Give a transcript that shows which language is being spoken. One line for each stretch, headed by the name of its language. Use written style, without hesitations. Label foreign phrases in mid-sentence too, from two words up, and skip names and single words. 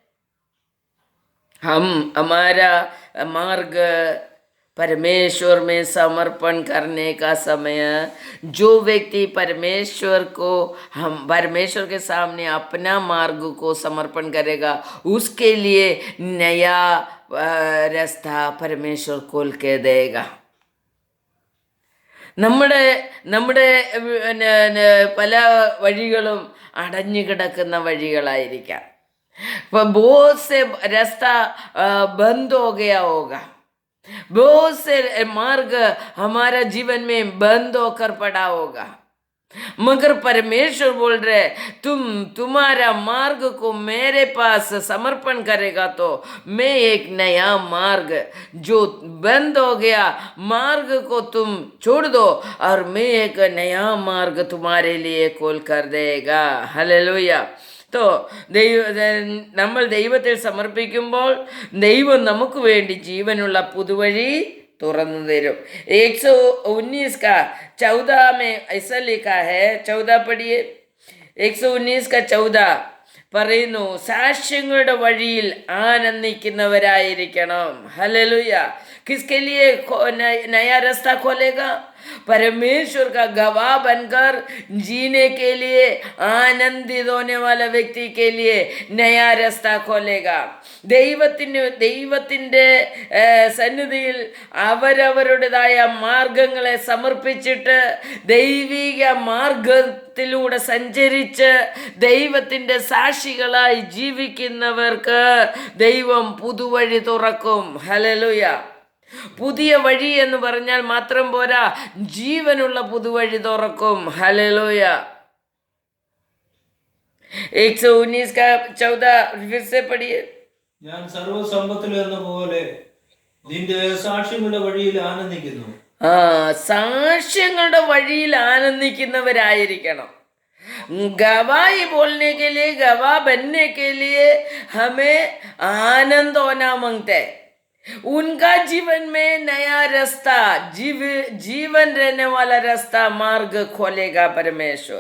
Hindi: हम हमारा मार्ग परमेश्वर में समर्पण करने का समय, जो व्यक्ति परमेश्वर के सामने अपना मार्ग को समर्पण करेगा उसके लिए नया रास्ता परमेश्वर खोल के देगा।
Malayalam: നമ്മുടെ പല വഴികളും അടഞ്ഞു കിടക്കുന്ന വഴികളായിരിക്കാം.
Hindi: बहुत से रास्ता बंद हो गया होगा, बहुत से मार्ग हमारा जीवन में बंद होकर पड़ा होगा, मगर परमेश्वर बोल रहे तुम्हारा मार्ग को मेरे पास समर्पण करेगा तो मैं एक नया मार्ग जो बंद हो गया मार्ग को तुम छोड़ दो और मैं एक नया मार्ग तुम्हारे लिए खोल कर देगा। हालेलुया।
Malayalam: तो നമ്മൾ ദൈവത്തിൽ സമർപ്പിക്കുമ്പോൾ ദൈവം നമുക്ക് വേണ്ടി ജീവനുള്ള പുതുവഴി തുറന്നു തരും।
Hindi: 119 का 14 में ऐसा लिखा है, 14 पढ़िए।
Malayalam: 119 का 14 പറയുന്നു, സാക്ഷ്യങ്ങളുടെ വഴിയിൽ ആനന്ദിക്കുന്നവരായിരിക്കണം. ഹല്ലേലൂയ.
Hindi: किसके लिए नया रास्ता खोलेगा? परमेश्वर का गवाह बनकर जीने के लिए, आनंदित होने वाला व्यक्ति के लिए नया रास्ता खोलेगा.
Malayalam: ദൈവത്തിൻ്റെ സന്നിധിയിൽ അവരവരുടേതായ മാർഗങ്ങളെ സമർപ്പിച്ചിട്ട് ദൈവിക മാർഗത്തിലൂടെ സഞ്ചരിച്ച് ദൈവത്തിൻ്റെ സാക്ഷികളായി ജീവിക്കുന്നവർക്ക് ദൈവം പുതുവഴി തുറക്കും. ഹല്ലേലൂയ. പുതിയ വഴി എന്ന് പറഞ്ഞാൽ മാത്രം പോരാ, ജീവനുള്ള പുതുവഴി തുറക്കും.
Hindi: ഹല്ലേലൂയ. 119 का 14 फिर से पढ़िए.
Malayalam: ഞാൻ സർവ്വസമ്പത്തിലും എന്ന പോലെ നിന്റെ സാക്ഷ്യങ്ങളുടെ വഴിയിൽ ആനന്ദിക്കുന്നു. സാക്ഷ്യങ്ങളുടെ വഴിയിൽ ആനന്ദിക്കുന്നവരായിരിക്കണം.
Hindi: गवाही बोलने के लिए, गवाह बनने के लिए हमें आनंद होना मांगते हैं. उनका जीवन में नया रास्ता, जीवन रहने वाला रास्ता, मार्ग खोलेगा परमेश्वर.